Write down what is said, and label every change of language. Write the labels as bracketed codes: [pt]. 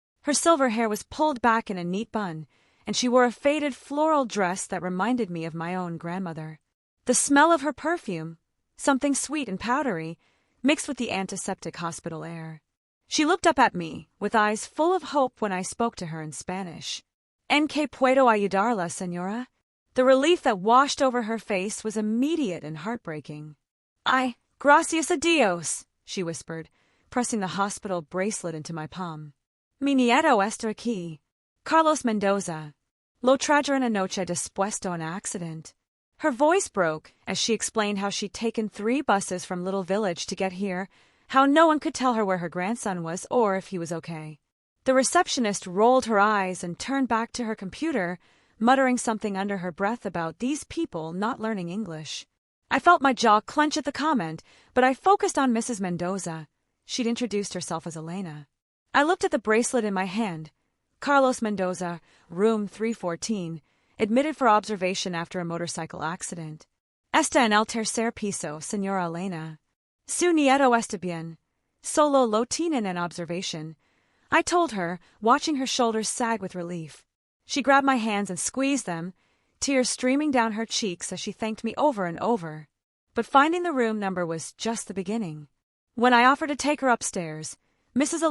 [en] Her silver hair was pulled back in a neat bun, and she wore a faded floral dress that reminded me of my own grandmother. The smell of her perfume, something sweet and powdery, mixed with the antiseptic hospital air. She looked up at me, with eyes full of hope when I spoke to her in Spanish. [es] ¿En qué puedo ayudarla, señora? [en] The relief that washed over her face was immediate and heartbreaking. [es] Gracias a Dios, [en] she whispered, pressing the hospital bracelet into my palm. [es] Mi nieto está aquí. Carlos Mendoza. Lo trajeron anoche después de un [en] accident. Her voice broke as she explained how she'd taken 3 buses from Little Village to get here, how no one could tell her where her grandson was or if he was okay. The receptionist rolled her eyes and turned back to her computer, muttering something under her breath about these people not learning English. I felt my jaw clench at the comment, but I focused on Mrs. Mendoza. She'd introduced herself as Elena. I looked at the bracelet in my hand. Carlos Mendoza, room 314, admitted for observation after a motorcycle accident. [es] Está en el tercer piso, señora Elena. Su nieto está bien. Solo lo tienen en [en] observation. I told her, watching her shoulders sag with relief. She grabbed my hands and squeezed them, tears streaming down her cheeks as she thanked me over and over. But finding the room number was just the beginning. When I offered to take her upstairs, Mrs.